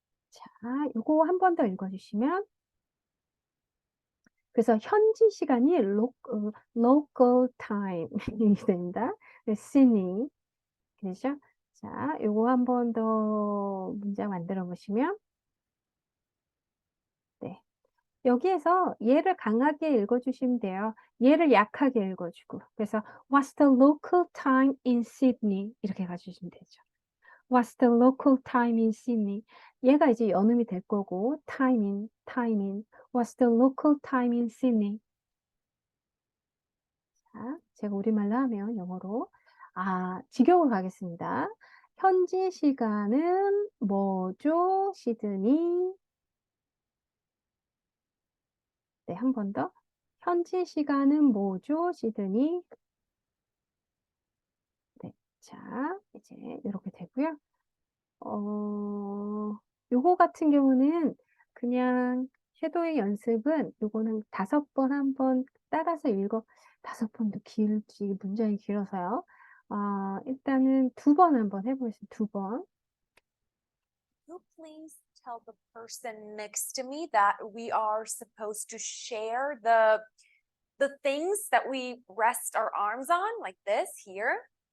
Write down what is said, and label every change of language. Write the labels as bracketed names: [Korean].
[Korean] 자, 이거 한 번 더 읽어주시면 그래서 현지 시간이 local time 이렇게 됩니다. Sydney 되죠? 자, 요거 한 번 더 문장 만들어 보시면 네. 여기에서 얘를 강하게 읽어주시면 돼요. 얘를 약하게 읽어주고. 그래서 [English] What's the local time in Sydney? [Korean] 이렇게 가주시면 되죠. [English] What's the local time in Sydney? [Korean] 얘가 이제 연음이 될 거고 [English] time in. What's the local time in Sydney? [Korean] 자, 제가 우리말로 하면 영어로 직역을 가겠습니다. 현지 시간은 뭐죠? 시드니. 네, 한 번 더. 현지 시간은 뭐죠? 시드니. 네, 자, 이제 이렇게 되고요. 요거 같은 경우는 그냥 섀도잉 연습은 요거는 5번 한번 따라서 읽어 5번도 길지 문장이 길어서요. 일단은 2번 한번 해보겠습니다. 2번. [English] You please tell the person next to me that we are supposed to share the things that we rest our arms on, like this here?